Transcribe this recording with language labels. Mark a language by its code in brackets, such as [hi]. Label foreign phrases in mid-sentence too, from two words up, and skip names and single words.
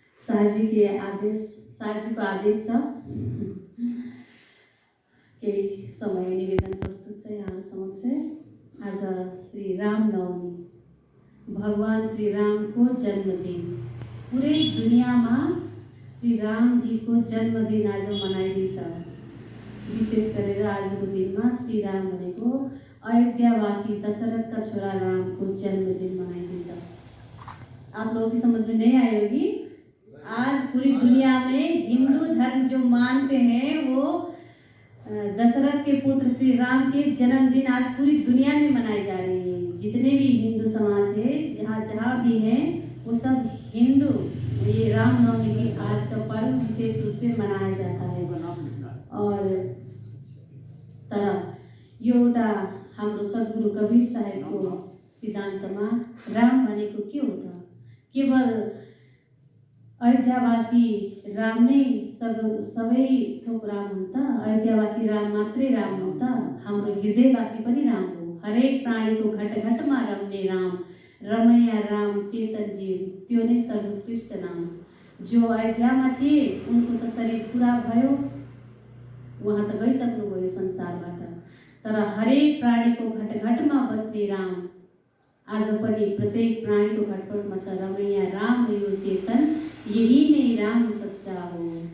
[ne] साहब जी के आदेश, साहब जी को आदेश छ केही समय निवेदन प्रस्तुत छ यहाँ समक्ष। आज श्री राम नवमी, भगवान श्री राम को जन्मदिन। पूरे दुनियाँमा श्री राम जी को जन्मदिन आज मनाइँदैछ। विशेष गरेर आजको दिनमा श्री राम भनेको अयोध्यावासी दशरथ का छोरा राम को जन्मदिन मनाइँदैछ। [hi] आप लोगों की समझ में नहीं आई होगी। आज पूरी दुनिया में हिंदू धर्म जो मानते हैं वो दशरथ के पुत्र श्री राम के जन्मदिन आज पूरी दुनिया में मनाई जा रही है। जितने भी हिंदू समाज है, जहाँ जहाँ भी हैं, वो सब हिंदू ये रामनवमी की आज का पर्व विशेष रूप से मनाया जाता है। [ne] और तर एउटा हाम्रो सद्गुरु कबीर साहेबको सिद्धान्तमा राम भनेको के हो त? केवल अयोध्यावासी राम नै सबै थोक राम हुन् त? अयोध्यावासी राम मात्रै राम हुन् त? हाम्रो हृदयवासी पनि राम हो। हरेक प्राणीको घट घटमा रम्ने राम, रमैया राम चेतन जीव, त्यो नै सर्वोत्कृष्ट नाम। जो अयोध्यामा थिए उनको त शरीर पूरा भयो, वहाँ त गइसक्नुभयो संसारबाट। तर हरेक प्राणीको घट घटमा बस्ने राम आज पनि प्रत्येक प्राणीको घटपटमा छ। रमैया राम हो यो चेतन, यही नै राम सच्चा हो।